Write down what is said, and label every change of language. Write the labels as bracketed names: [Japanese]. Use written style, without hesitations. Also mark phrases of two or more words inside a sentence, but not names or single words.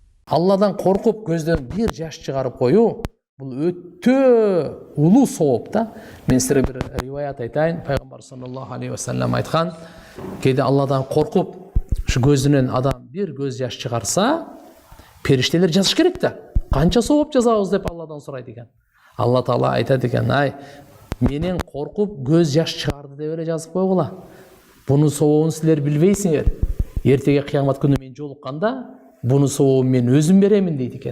[Kyrgyz] Алладан коркуп көздөн бир жаш чыгарып коюу бул өтө улуу сооп да. Мен силерге бир риваят айтайын. Пайгамбар [Arabic] صلى الله عليه وسلم [Kyrgyz] айткан, кээде Алладан коркуп ушу көзүнөн адам бир көз жаш чыгарса, периштелер жазыш керек да. Канча сооп жазабыз деп Алладан сурайт экен. Алла Таала айтат экен, ай, менен коркуп көз жаш чыгарды деп эле жазып койгула. Бунун сообун силер билбейсиңер. Эртеге кыямат күнү мен жолукканда, бунун сообун мен өзүм беремин дейт экен.